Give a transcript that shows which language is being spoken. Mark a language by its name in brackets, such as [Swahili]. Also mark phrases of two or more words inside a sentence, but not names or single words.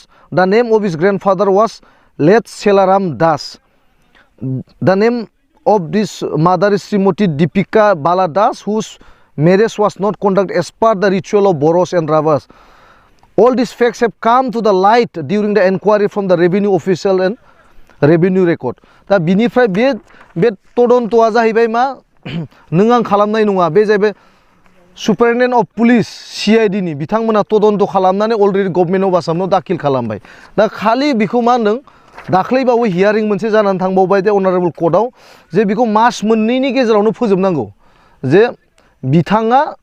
[English] The name of his grandfather was late Selaram Das. The name of this mother is Srimati Deepika Baladas, whose marriage was not conducted as per the ritual of Boros and Ravas. All these facts have come to the light during the inquiry from the revenue official and revenue record. [Bodo] दा बिनिफ्राय बे तदन्तआ जाहैबाय मा नों आं खालामनाय नङा बे जाहैबाय [English] Superintendent of Police CID [Bodo] नि बिथांमोना तदन्त खालामनानै [English] already Government of Assam [Bodo] दाखिल खालामबाय दा खालि बेखौ मा होनदों दाख्लैबावै हियारिं मोनसे जानानै थांबावबाय [English] the honourable court [Bodo] जे बेखौ मास मोननैनि गेजेरावनो फोजोबनांगौ जे बिथाङा